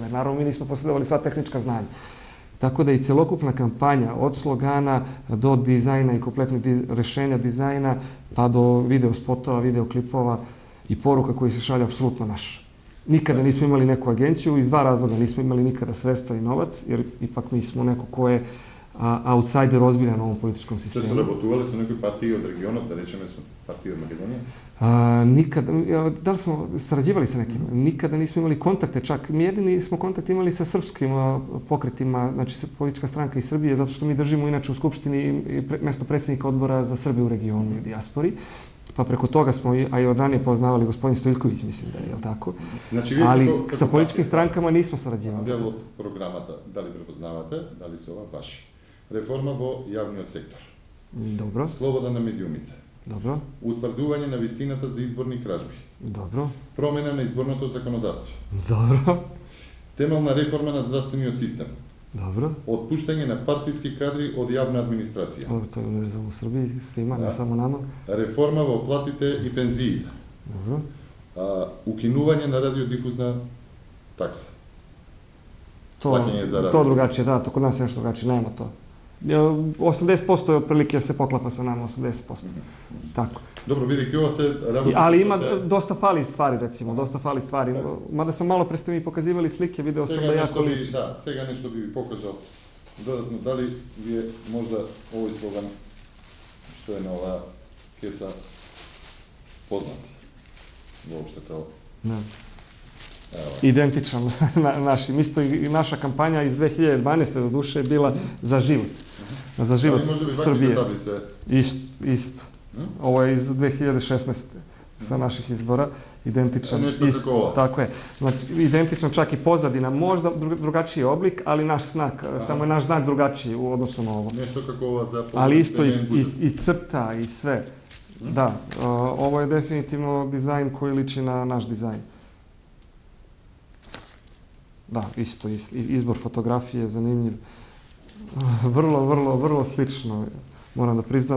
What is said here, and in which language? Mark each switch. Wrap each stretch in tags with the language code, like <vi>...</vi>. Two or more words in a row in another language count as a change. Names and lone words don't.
<sr>Jer naravno mi nismo posjedovali sva tehnička znanja. Tako da i celokupna kampanja od slogana do dizajna i kompletnog rešenja dizajna pa do video spotova, video klipova i poruka koji se šalju apsolutno naša. Nikada nismo imali neku agenciju iz dva razloga. Nismo imali nikada sredstva i novac jer ipak mi smo neko ko je outsider ozbiljan u ovom političkom</sr> <mk>Ste</mk> <sr>sistemu.</sr> <mk>sоработували со некои партии од регионот, да речеме со партии од Македонија?</mk> <sr>Nikada, da li smo sarađivali sa nekim? Nikada nismo imali kontakte, čak mi jedini smo kontakt imali sa srpskim pokretima, znači politička stranka iz Srbije, zato što mi držimo inače u Skupštini mesto predsjednika odbora za Srbiju u regionu i dijaspori. Pa preko toga smo, a i od ranije poznavali gospodin Stojiljković, mislim da je, jel tako? Значи, Ali sa političkim strankama nismo sarađivali.</sr> <mk>Дел од програмата, дали препознавате, дали се ова ваши? Реформа во јавниот сектор.</mk> <sr>Dobro,</sr> <mk>Слобода на медиумите.</mk> <sr>dobro,</sr> <mk>Утврдување на вистината за изборни кражби.</mk> <sr>dobro,</sr> <mk>Промена на изборното законодавство.</mk> <sr>dobro,</sr> <mk>Темелна реформа на здравствениот систем.</mk> <sr>dobro.</sr> <mk>Отпуштање на партиски кадри од јавна администрација.</mk> <sr>Ovo to je univerzalno u Srbiji, svima, Da. ne samo nama.</sr> <mk>Реформа во платите и пензиите.</mk> <sr>Dobro,</sr> <mk>Укинување на радиодифузна такса.</mk> <sr>to, Plaćanje za rad. to drugačije, da, to kod nas je nešto drugačije, nema to. 80% je otprilike se poklapa sa nama, 80%. Tako.</sr> <mk>Добро, бидејќи ова се работи...</mk> <sr>Ali ima</sr> <mk>се-</mk> <sr>dosta fali stvari, recimo, dosta fali stvari. Mada sam malo pre ste mi pokazivali slike, video sam da</sr> <mk>Сега</mk> <sr>jako</sr> <mk>нешто би,</mk> <sr>liči.</sr> <mk>да, сега нешто би ви покажал додатно, дали ви е можда овој слоган што е на оваа кеса познат воопште као</mk> <sr>Da.</sr> <mk>ево.</mk> <sr>Identičan našim. Isto i naša kampanja iz 2012. do duše je bila za život. Za život</sr> <mk>Али можда би</mk> <sr>Srbije.</sr> <mk>ваквите таблице</mk> <sr>Isto. Ovo je iz 2016. sa naših izbora. Identičan. Nešto isto, kako ovo. tako je. Znači, identičan čak i pozadina. Možda drugačiji oblik, ali naš znak. Samo je naš znak drugačiji u odnosu na ovo.</sr> <mk>нешто како ова за</mk> <sr>Ali isto</sr> <mk>повеќе будžет.</mk> <sr>i crta i sve. Da, ovo je definitivno dizajn koji liči na naš dizajn. Da, isto, izbor fotografije je zanimljiv. Vrlo slično, moram da priznam.</sr>